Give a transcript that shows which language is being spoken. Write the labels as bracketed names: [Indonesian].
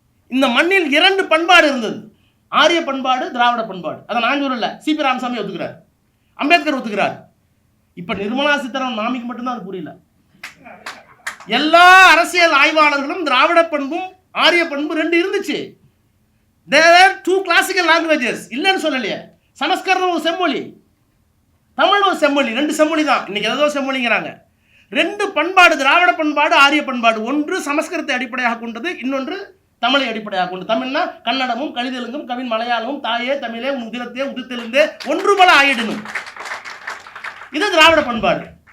[Tamil] இந்த மண்ணில் 2 பண்பாடு இருந்தது, ஆரிய பண்பாடு, திராவிட பண்பாடு. அதை நான் சொல்லல, சிபி ராமசாமி ஒத்துக்கிறார், அம்பேத்கர் ஒத்துக்கிறார். இப்ப நிர்மலா சீதாராமன் மாமிக்கு மட்டும்தான் அது புரியல. எல்லா அரசியல் ஆய்வாளர்களும் திராவிட பண்பும் ஆரிய பண்பு 2 இருந்துச்சு. [English] There are 2 classical languages, [Tamil] இல்லைன்னு சொல்லலையே. சமஸ்கிருதம் ஒரு செம்மொழி, தமிழ் ஒரு செம்மொழி, 2 செம்மொழி தான். இன்னைக்கு ஏதோ செம்மொழிங்கிறாங்க. 2 பண்பாடு, திராவிட பண்பாடு, ஆரிய பண்பாடு. ஒன்று சமஸ்கிருதத்தை அடிப்படையாக கொண்டது, இன்னொன்று தமிழை அடிப்படையாக கொண்டு. தமிழ்னா கன்னடமும் கலிதெலுங்கும் கவின் மலையாளமும் தாயே தமிழே உன் உதிரத்தே உதித்தெழுந்தே ஒன்று பல ஆயிடணும். இது திராவிட பண்பாடு.